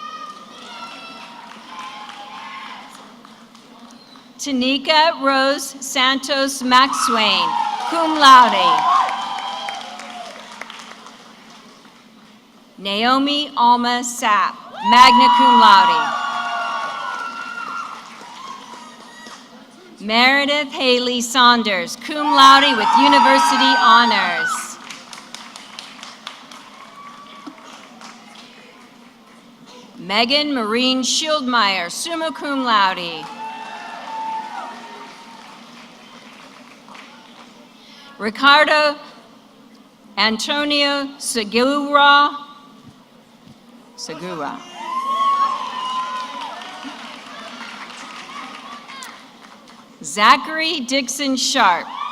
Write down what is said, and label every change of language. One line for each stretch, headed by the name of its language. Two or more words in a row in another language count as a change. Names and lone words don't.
English: Tanika Rose Santos Maxwain,
Latin: cum laude.
English: Naomi Alma Sapp,
Latin: magna cum laude.
English: Meredith Haley Saunders,
Latin: cum laude
English: with university honors. Megan Marine Schildmeyer,
Latin: summa cum laude.
English: Ricardo Antonio Segura. Zachary Dixon Sharp.